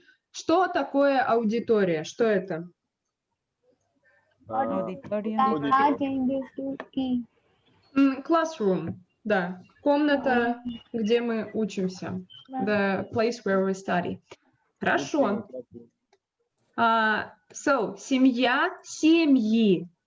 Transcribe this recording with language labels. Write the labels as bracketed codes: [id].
[ru] Что такое аудитория? Что это? [en] Auditorium. R changes to E. Classroom, да. [ru] Комната, где мы учимся. [en] The place where we study. [ru] Хорошо. [en] So, семья, семьи.